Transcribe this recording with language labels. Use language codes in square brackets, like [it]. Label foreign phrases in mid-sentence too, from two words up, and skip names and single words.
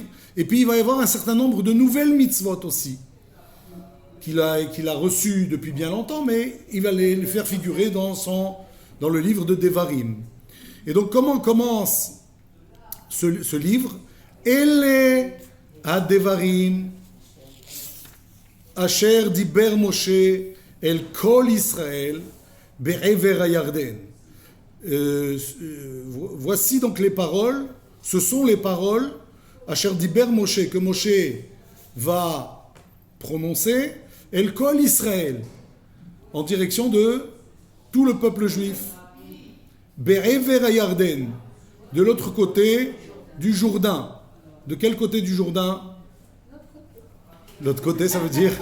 [fr] Et puis il va y avoir un certain nombre de nouvelles mitzvot aussi, qu'il a reçues depuis bien longtemps, mais il va les faire figurer dans le livre de Devarim. Et donc comment commence ce livre? [he] אלה הדברים אשר דבר משה אל כל ישראל בעבר הירדן. [fr] Voici donc les paroles, ce sont les paroles [he] אשר דבר משה, [fr] que Moshe va prononcer [he] אל כל ישראל, [fr] en direction de tout le peuple juif. [he] בעבר הירדן, [fr] de l'autre côté du Jourdain. De quel côté du Jourdain? L'autre côté, ça veut dire...